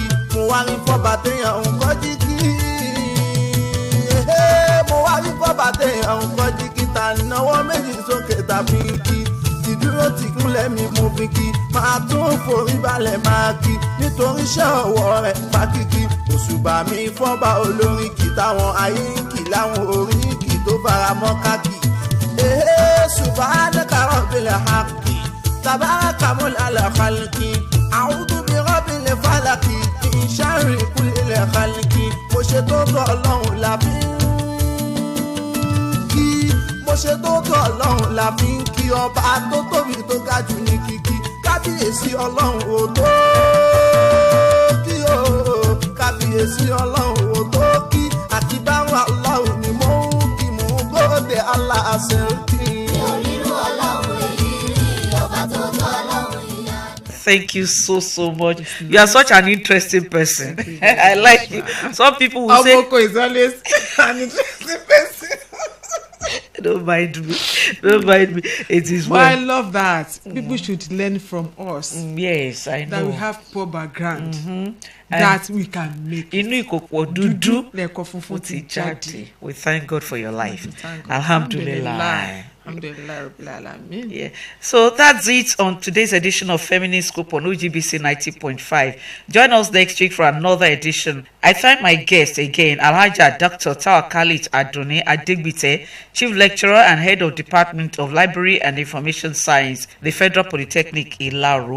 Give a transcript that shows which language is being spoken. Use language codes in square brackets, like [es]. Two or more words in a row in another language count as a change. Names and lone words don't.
[yo] Mo wá rí fọ́ba téèyàn ń kọjí kí. Mo wá rí fọ́ba téèyàn ń kọjí kí. Ta náwó méjì sókè tàbí kí. Ìdúró tí kúnlẹ̀ mi mú fi kí. Máa tún forí balẹ̀ máa kí. Nítorí iṣẹ́ ọwọ́ rẹ̀ bá kíkí. Òṣùbà mi fọ́ba olórin kì táwọn ayé ń kì láwọn orin kì tó fara mọ́ káàkì. [ar] سبحانك رب الحق. تبارك ملء الخلق. أعوذ برب الفلق. من شر كل خلق. [yo] Mo ṣe tó tọ́ Ọlọ́run la fi ń kí. Mo ṣe tó tọ́ Ọlọ́run la fi ń kí. Ọba tó tóbi tó ga jù ní kíkí. Kábíyèsí Ọlọ́run ò tó kí o. Kábíyèsí Ọlọ́run ò tó kí. Àkíbáwò Ọlọ́run ni mo ń kí. Mo ń gbọ́dẹ̀ aláṣẹ kí. Mi ò rí Ọlọ́run èyí rí ọba tó tó Ọlọ́run ìyanu. [en] Thank you so much. You are such an interesting person. I like you. Some people will say, Omoko is always an interesting person. Don't mind me. Don't mind me. It is But I well. love that. People should learn from us. Yes, I That we know. have poor background. That we can make. [yo] Inú ìkòkò dúdú Lẹ́kọ̀ọ́ funfun ó ti ti jáde. jáde. [en] We thank God for your life. Thank God. Alhamdulillah. [ar] الحمد لله رب العالمين. [en] Yeah. So that's it on today's edition of Feminine Scoop on OGBC 90.5. Join us next week for another edition. I thank my guest again, Alhaja Dr. Tawakalit Adunni Adegbite, Chief Lecturer and Head of Department of Library and Information Science, the Federal Polytechnic Ilaru.